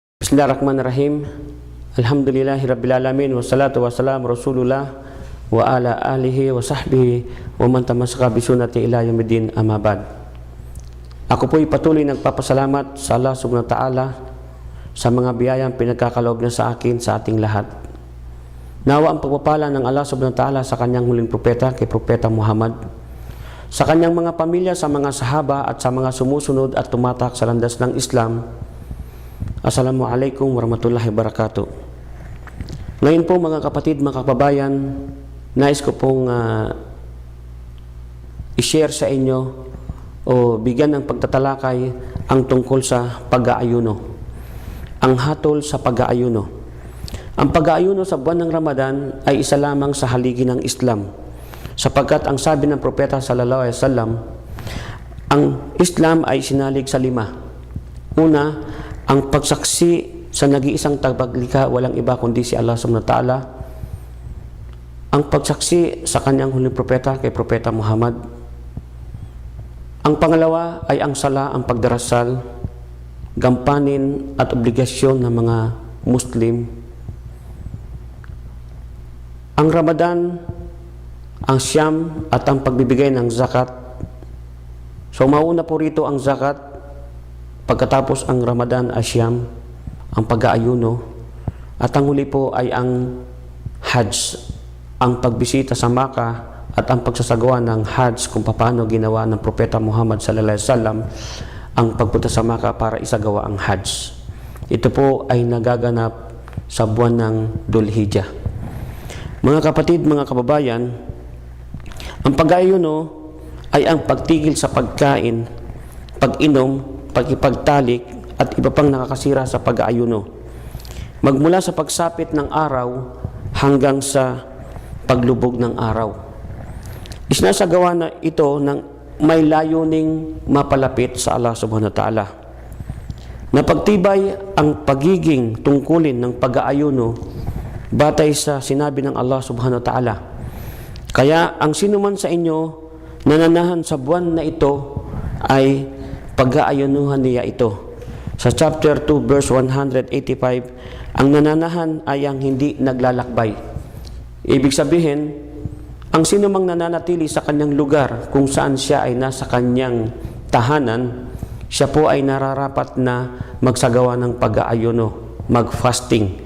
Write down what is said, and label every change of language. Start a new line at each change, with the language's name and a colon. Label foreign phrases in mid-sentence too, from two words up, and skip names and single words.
Arabic: بسم الله الرحمن الرحيم. الحمد لله رب العالمين والصلاة والسلام رسول الله وعلى آله وصحبه ومن تمسك بسنتي إلى يوم الدين، أما بعد.
Filipino: Ako po'y patuloy nagpapasalamat sa Allah
Arabic: سبحانه وتعالى
Filipino: sa mga biyayang pinagkakaloob niya sa akin, sa ating lahat. Nawa ang pagpapala ng Allah
Arabic: سبحانه وتعالى
Filipino: sa kanyang huling propeta, kay Propeta Muhammad, sa kanyang mga pamilya, sa mga sahaba at sa mga sumusunod at tumatak sa landas ng Islam.
Arabic: السلام عليكم ورحمة الله وبركاته.
Filipino: Ngayon po mga kapatid, mga kababayan, nais ko pong i-share sa inyo o bigyan ng pagtatalakay ang tungkol sa pag-aayuno. Ang hatol sa pag-aayuno. Ang pag-aayuno sa buwan ng Ramadan ay isa lamang sa haligi ng Islam, sapagkat ang sabi ng Propeta
Arabic: صلى الله عليه وسلم,
Filipino: ang Islam ay sinalig sa 5. Una, ang pagsaksi sa nag-iisang tagapaglikha, walang iba kundi si Allah
Arabic: سبحانه وتعالى.
Filipino: Ang pagsaksi sa kanyang huling propeta, kay Propeta Muhammad. Ang pangalawa ay ang sala, ang pagdarasal, gampanin at obligasyon ng mga Muslim. Ang Ramadan, ang siyam at ang pagbibigay ng zakat. So mauna po rito ang zakat. Pagkatapos ang Ramadan ay siyam, ang pag-aayuno, at ang huli po ay ang Hajj, ang pagbisita sa Makkah at ang pagsasagawa ng Hajj, kung paano ginawa ng Propeta Muhammad
Arabic: صلى الله عليه وسلم
Filipino: ang pagpunta sa Makkah para isagawa ang Hajj. Ito po ay nagaganap sa buwan ng Dhul-Hijjah. Mga kapatid, mga kababayan, ang pag-aayuno ay ang pagtigil sa pagkain, pag-inom, pagkipagtalik at iba pang nakakasira sa pag-aayuno, magmula sa pagsapit ng araw hanggang sa paglubog ng araw. Isinasagawa na ito ng may layuning mapalapit sa Allah
Arabic: سبحانه وتعالى.
Filipino: Napagtibay ang pagiging tungkulin ng pag-aayuno batay sa sinabi ng Allah
Arabic: سبحانه وتعالى.
Filipino: Kaya ang sinuman sa inyo nananahan sa buwan na ito ay pag-aayunuhan niya ito. Sa chapter 2 verse 185, ang nananahan ay ang hindi naglalakbay. Ibig sabihin, ang sinumang nananatili sa kanyang lugar kung saan siya ay nasa kanyang tahanan, siya po ay nararapat na magsagawa ng pag-aayuno, mag-fasting.